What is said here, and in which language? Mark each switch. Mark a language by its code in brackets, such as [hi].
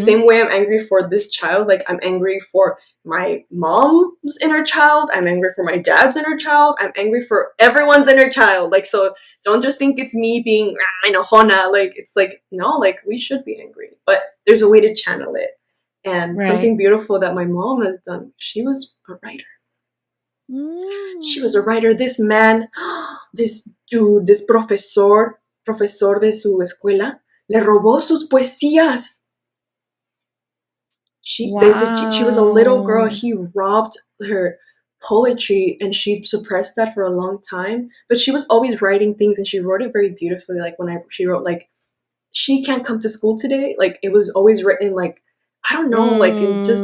[en] same way I'm angry for this child, like I'm angry for my mom's inner child, I'm angry for my dad's inner child, I'm angry for everyone's inner child. Like so don't just think it's me being enojona. Like it's like no, like we should be angry. But there's a way to channel it. And Right. something beautiful that my mom has done, she was a writer. She was a Mm. writer. This man, this dude, this [es] profesor de su escuela, le robó sus poesías. [en] She was a little girl. Wow. He robbed her poetry and she suppressed that for a long time. But she was always writing things and she wrote it very beautifully. Like when she wrote like she can't come to school today. Like it was always written like, I don't know, like in just